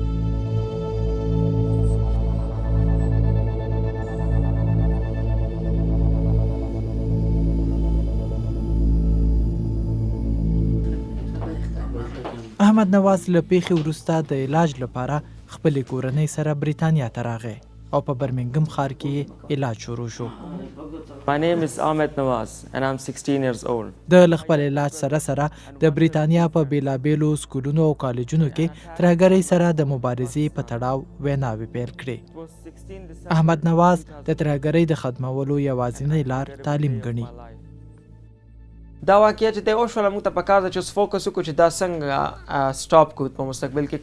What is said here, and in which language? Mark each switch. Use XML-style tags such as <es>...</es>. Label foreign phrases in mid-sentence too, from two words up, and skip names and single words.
<ps>احمد نواز له پیښې وروسته د علاج لپاره خپلې کورنۍ سره بریتانیا ته راغی او په برمنګم ښار کې علاج شروع شو.</ps> <en>My name is Ahmad Nawaz and I'm 16 years old.</en> <ps>د خپل علاج سره د بریتانیا په بیلابیلو سکولونو او کالجونو کې ترهګرۍ سره د مبارزې په تړاو ویناوې پیل کړې. احمد نواز د ترهګرۍ د ختمولو یوازینۍ لار تعلیم ګڼي. دا واقعه چې دی وشوله، موږ ته پکار ده چې اوس فوکس وکړو چې دا څنګه سټاپ کړو په مستقبل کې.</ps>